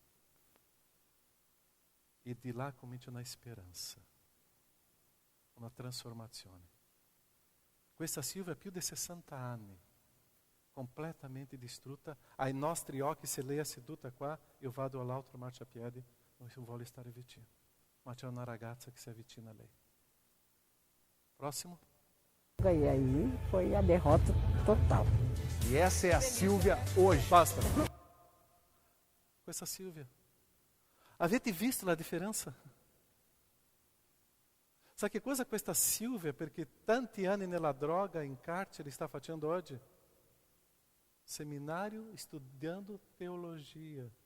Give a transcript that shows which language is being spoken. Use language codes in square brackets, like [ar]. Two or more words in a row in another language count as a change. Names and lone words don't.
[it] E di là comincia una speranza, una trasformazione. Questa Silvia ha più di 60 anni, completamente distrutta. Ai nostri occhi, se lei è seduta qua, io vado all'altro marciapiede, non voglio stare vicino. Ma c'è una ragazza che si avvicina a lei. [pt] Próximo. E aí foi a derrota total. E essa é a Silvia hoje. [it] Basta. Questa Silvia. Avete visto la differenza? Sa che cosa questa Silvia, perché tanti anni nella droga, in carcere, sta facendo oggi? Seminario studiando teologia.